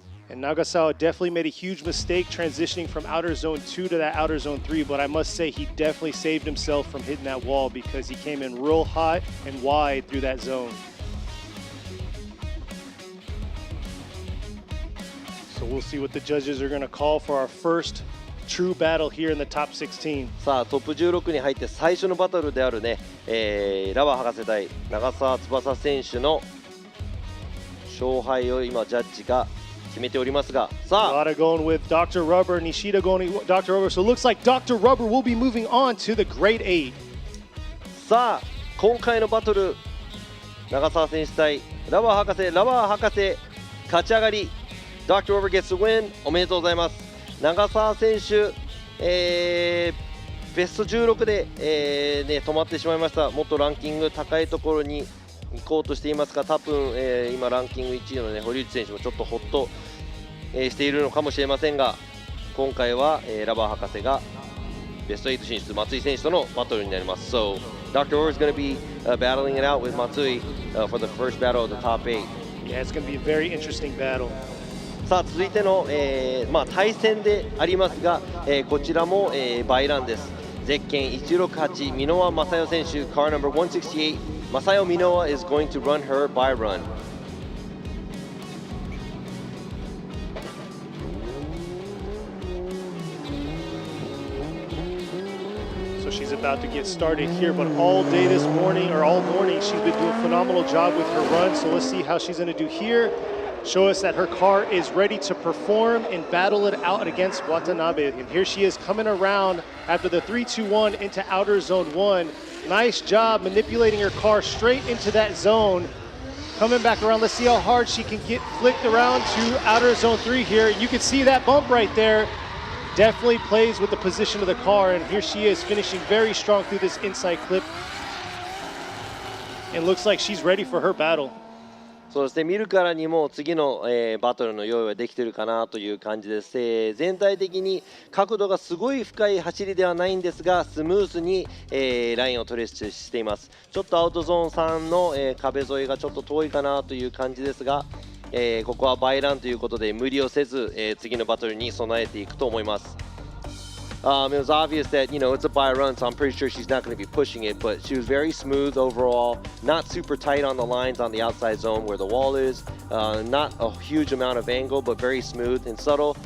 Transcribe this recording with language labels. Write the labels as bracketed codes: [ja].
[en] And Nagasawa definitely made a huge mistake transitioning from outer zone 2 to that outer zone 3, but I must say he definitely saved himself from hitting that wall because he came in real hot and wide through that zone. So we'll see what the judges are going to call for our first true battle here in the top 16. [ja] さあトップ16に入って最初のバトルであるね、ラバー博士対長澤翼選手の勝敗を今ジャッジが決めておりますが、さあ [en] A lot of going with Dr. Rubber, Nishida going with Dr. Rubber. So it looks like Dr. Rubber will be moving on to the grade 8. [ja] さあ今回のバトル長澤選手対ラバー博士勝ち上がり Dr. [en] Rubber gets the win. [ja] おめでとうございます。長澤選手、ベスト16で、止まってしまいました。もっとランキング高いところに行こうとしていますが、多分、今ランキング1位の、堀内選手もちょっとホッと、しているのかもしれませんが、今回は、ラバー博士がベスト8進出、松井選手とのバトルになります。 [en] So, Dr. Orr is going to be battling it out with Matsui for the first battle of the top 8. Yeah, it's going to be a very interesting battle. [ja] さあ続いての、対戦でありますが、こちらも、バイランです。ゼッケン168箕輪正代選手 [en] Car number 168 Masayo Minowa is going to run her by run. So she's about to get started here, but all day this morning, or all morning, she's been doing a phenomenal job with her run. So let's see how she's going to do here. Show us that her car is ready to perform and battle it out against Watanabe. And here she is coming around after the 3-2-1 into outer zone 1. Nice job manipulating her car straight into that zone. Coming back around, let's see how hard she can get flicked around to outer zone 3 here. You can see that bump right there. Definitely plays with the position of the car, and here she is finishing very strong through this inside clip. And looks like she's ready for her battle. [ja] そして見るからにも次の、バトルの用意はできているかなという感じです。全体的に角度がすごい深い走りではないんですが、スムーズに、ラインをトレースしています。ちょっとアウトゾーン3の、壁沿いがちょっと遠いかなという感じですが、ここはバイランということで無理をせず、次のバトルに備えていくと思います。 [en] It was obvious that, it's a by run, so I'm pretty sure she's not going to be pushing it, but she was very smooth overall, not super tight on the lines on the outside zone where the wall is, not a huge amount of angle, but very smooth and subtle.